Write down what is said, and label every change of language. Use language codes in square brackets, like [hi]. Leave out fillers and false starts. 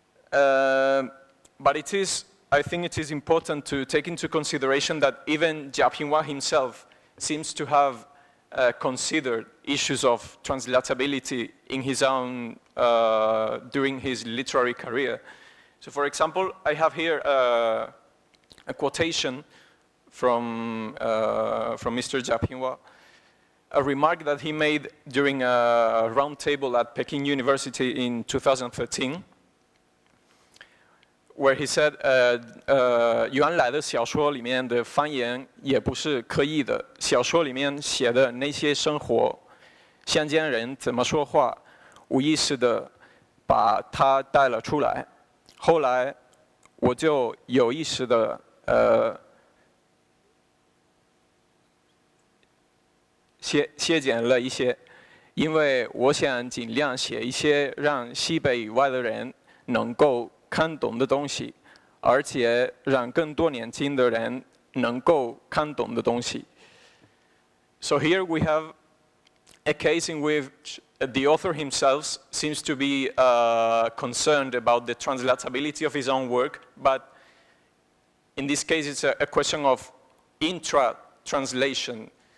[en] But I think it is important to take into consideration that even Jia Pingwa himself seems to have considered issues of translatability in his own, during his literary career. So for example, I have here a quotation from Mr. Jia Pingwa, a remark that he made during a roundtable at Peking University in 2013, where he said, [zh] 原来的小说里面的方言也不是刻意的，小说里面写的那些生活，乡间人怎么说话，无意识的把它带了出来。后来我就有意识的削减了一些，因为我想尽量写一些让西北以外的人能够看懂的东西，而且让更多年轻的人能够看懂的东西。 [en] So here we have a case in which the author himself seems to be concerned about the translatability of his own work, but in this case it's a question of intra-translation.